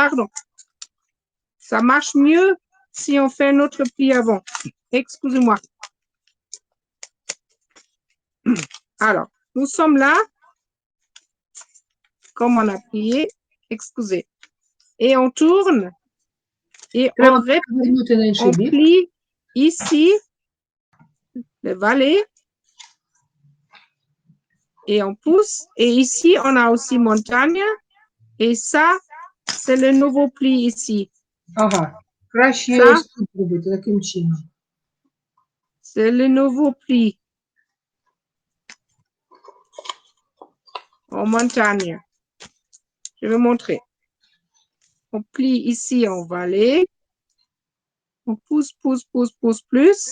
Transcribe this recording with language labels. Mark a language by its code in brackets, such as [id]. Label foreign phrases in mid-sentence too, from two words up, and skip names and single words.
[fr] Ça marche mieux si on fait un autre pli avant. Excusez-moi. Alors, nous sommes là, comme on a plié, excusez. Et on tourne et [uk] Треба [fr] on [uk] повернути на інший [fr] on [uk] бік. [fr] plie ici le valet et on pousse. Et ici, on a aussi montagne. Et ça, c'est le nouveau pli ici. [uk] Ага. Краще Так. ось тут робити, таким чином. [fr] C'est le nouveau pli en montagne. Je vais montrer. On plie ici en vallée. On pousse plus.